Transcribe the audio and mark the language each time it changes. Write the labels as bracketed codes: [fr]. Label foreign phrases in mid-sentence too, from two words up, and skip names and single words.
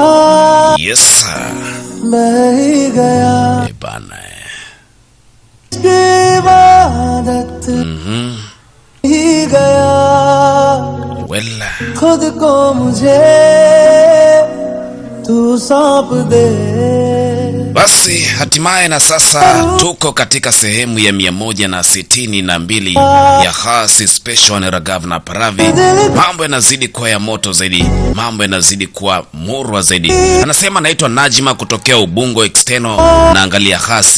[en] Yes sir. [hi] बह ही गया [sw] Bana. [hi] इसकी इबादत ही गया [en] Well. [hi] खुद को मुझे तू सौंप दे. [sw] Basi hatimaye na sasa tuko katika sehemu ya 162 ya Khasi Special na Raghav na Paravi. Mambo yanazidi kuwa ya moto zaidi, mambo yanazidi kuwa murwa zaidi. Anasema naitwa Najma kutokea Ubungo External na angalia Khasi.